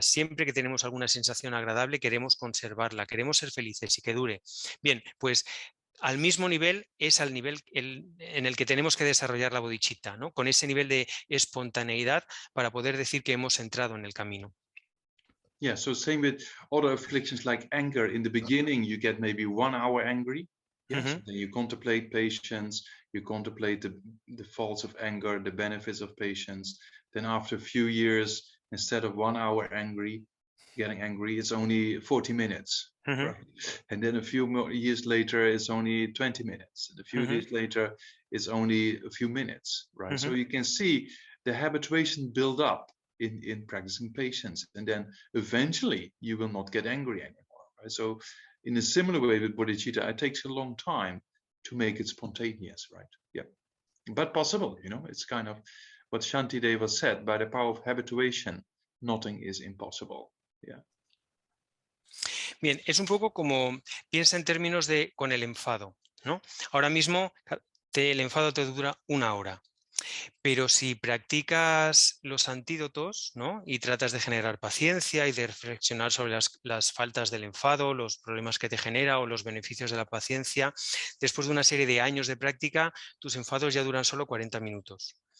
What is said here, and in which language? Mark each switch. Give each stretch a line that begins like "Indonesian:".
Spanish: Siempre que tenemos alguna sensación agradable, queremos conservarla, queremos ser felices y que dure. Bien, pues al mismo nivel es al nivel en el que tenemos que desarrollar la bodhicitta, ¿no? Con ese nivel de espontaneidad para poder decir que hemos entrado en el camino.
English: Yeah, so same with other afflictions like anger. In the beginning, you get maybe 1 hour angry. Yes, then you contemplate patience, you contemplate the faults of anger, the benefits of patience. Then after a few years, instead of 1 hour getting angry, it's only 40 minutes. Right? And then a few more years later, it's only 20 minutes. And a few days later, it's only a few minutes, right? So you can see the habituation build up in practicing patience, and then eventually you will not get angry anymore, right? So in a similar way with bodhicitta, it takes a long time to make it spontaneous, right? Yeah, but possible, you know, it's kind of what Shantideva said, by the power of habituation, nothing is impossible. Yeah.
Spanish: Bien, es un poco como, piensa en términos de con el enfado, ¿no? Ahora mismo el enfado te dura 1 hora. Pero si practicas los antídotos, ¿no? Y tratas de generar paciencia y de reflexionar sobre las faltas del enfado, los problemas que te genera o los beneficios de la paciencia, después de una serie de años de práctica, tus enfados ya duran solo 40 minutos.